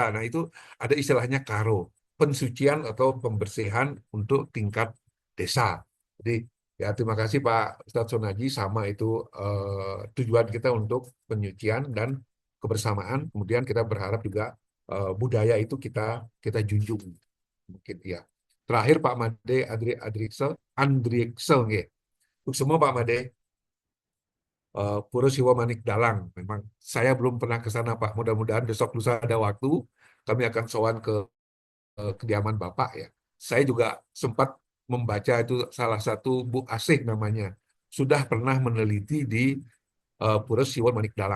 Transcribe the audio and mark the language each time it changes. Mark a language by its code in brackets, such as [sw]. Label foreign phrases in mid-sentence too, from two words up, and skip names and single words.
[id] Nah, itu ada istilahnya Karo, pensucian atau pembersihan untuk tingkat desa. Jadi ya terima kasih Pak Ustadz Sonaji, sama itu tujuan kita untuk penyucian dan kebersamaan. Kemudian kita berharap juga budaya itu kita junjung, mungkin ya. Terakhir Pak Made Andriksel nggih. Untuk semua Pak Made, Pura Siwa Manik Dalang. Memang saya belum pernah ke sana Pak. Mudah-mudahan besok lusa ada waktu kami akan sowan ke kediaman Bapak ya. Saya juga sempat membaca itu salah satu buku asih namanya. Sudah pernah meneliti di Pura Siwa Manik Dalang.